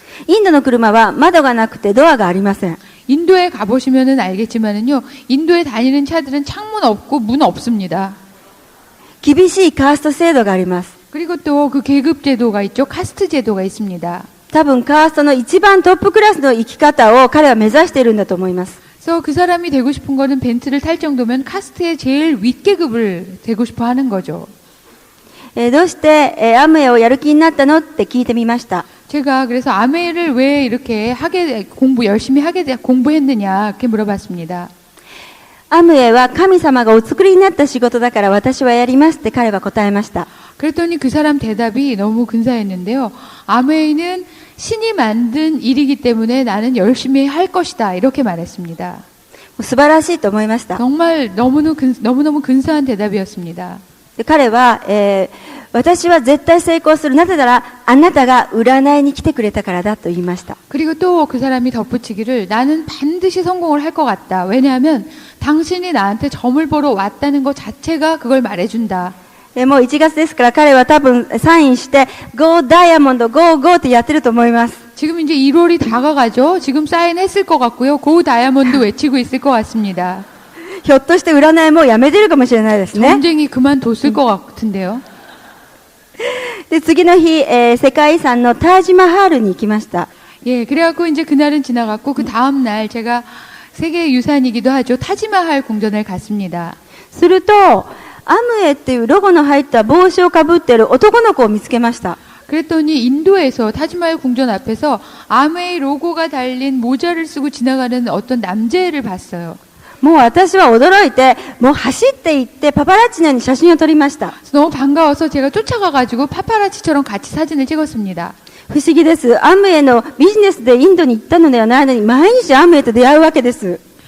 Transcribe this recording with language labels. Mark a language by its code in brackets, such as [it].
[ja] インドの車は窓がなくてドアがありません。 [ko] 인도에 가보시면은 알겠지만은요 인도에 다니는 차들은 창문 없고 문 없습니다. [ja] 厳しいカースト制度があります。 [ko] 그리고 또 그 계급 제도가 있죠. 카스트 제도가 있습니다. [ja] 多分カーストの一番トップクラスの生き方を彼は目指しているんだと思います。 [ko] 그래서 그 사람이 되고 싶은 거는 벤츠를 탈 정도면 카스트의 제일 윗계급을 되고 싶어 하는 거죠. [ja] どうして、アムウェイをやる気になったのって聞いてみました。 [ko] 제가 그래서 아메를 왜 이렇게 열심히 공부했느냐 이렇게 물어봤습니다. [ja] アムウェイは神様がお作りになった仕事だから私はやりますって彼は答えました。 [ko] 그랬더니 그 사람 대답이 너무 근사했는데요. 아메이는 신이 만든 일이기 때문에 나는 열심히 할 것이다 이렇게 말했습니다. [ja] 素晴らしいと思いました。 [ko] 정말 너무너무 근사한 대답이었습니다. [ja] で彼は、私は絶対成功する。なぜならあなたが占いに来てくれたからだと言いました。 [ko] 그리고 또 그 사람이 덧붙이기를 나는 반드시 성공을 할 것 같다. 왜냐하면 당신이 나한테 점을 보러 왔다는 것 자체가 그걸 말해준다. [ja] もう1月ですから彼は多分サインして Go ダイヤモンド Go Go ってやってると思います。 [ko] 지금 이제 1월이 다가가죠. 지금 사인했을 것 같고요. 고 다이아몬드 외치고 있을 것 같습니다. [ja] ひょっとして占いもうやめてるかもしれないですね。 [ko] 전쟁이 그만뒀을 것 같은데요. [ja] で次の日、世界遺産のタージマハールに行きました。 [ko] 예, 그래갖고 이제 그날은 지나갔고 그 다음 날 제가 세계 유산이기도 하죠. 타지마할 궁전을 갔습니다. [ja] するとアムウェイっていうロゴの入った帽子をかぶっている男の子を見つけました。 [ko] 그랬더니 인도에서 타지마할 궁전 앞에서 아메이 로고가 달린 모자를 쓰고 지나가는 어떤 남자애를 봤어요. [ja] もう私は驚いて、もう走って行ってパパラッチのように写真を撮りました。 [ko] 너무 반가워서 제가 쫓아가가지고 파파라치처럼 같이 사진을 찍었습니다. [ja] 不思議です。アムウェイのビジネスでインドに行ったのではないのに毎日アムウェイと出会うわけです。